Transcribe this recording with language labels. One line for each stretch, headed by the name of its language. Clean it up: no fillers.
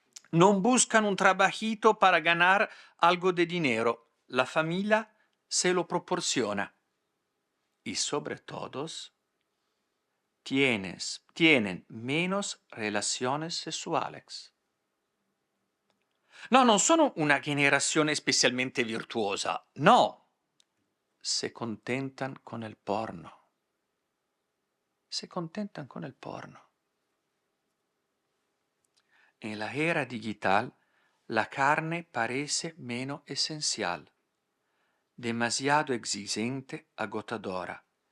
Spanish: No buscan un trabajito para ganar algo de dinero. La familia se lo proporciona. Y sobre todo, tienen menos relaciones sessuales.
Italian: No, non sono una generazione specialmente virtuosa, no.
Spanish: Se contentan con el porno. Se contentan con el porno. En la era digital, la carne parece menos esencial, demasiado exigente, agotadora.